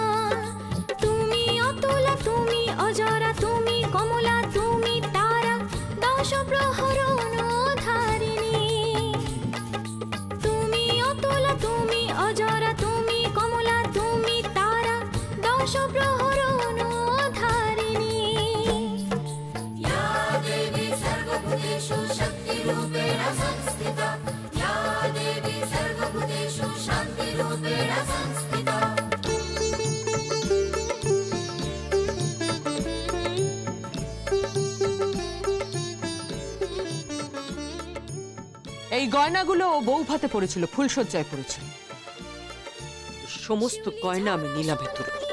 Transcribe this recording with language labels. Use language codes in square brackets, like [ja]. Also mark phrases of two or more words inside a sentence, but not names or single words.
[bn] তুমি অতুলা তুমি অজরা তুমি কমলা তুমি তারা, দশ প্রহরণ ধারিণী। তুমি অতুলা তুমি অজরা তুমি কমলা তুমি তারা, দশ প্রহরণ ধারিণী। [sa] या देवी सर्वभूतेषु शक्तिरूपेण संस्थिता, या देवी सर्वभूतेषु शान्तिरूपेण संस्थिता। [bn] এই গয়নাগুলো ও বউ ভাতে পড়েছিল, ফুলসজ্জায় পড়েছিল। সমস্ত গয়না আমি নিলামে তুলব।